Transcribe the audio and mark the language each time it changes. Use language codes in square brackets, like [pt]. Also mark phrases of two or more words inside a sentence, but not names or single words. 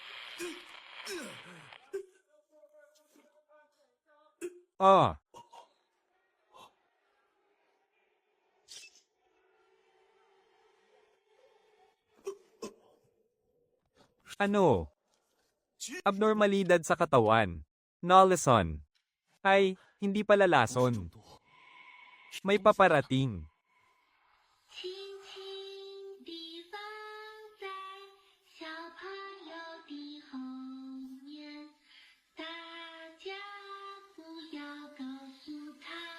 [tl] Ano? Abnormalidad sa katawan. Nalason. Ay, hindi pala lason. May paparating. [zh] 轻轻地放在小朋友的后面，大家不要告诉他。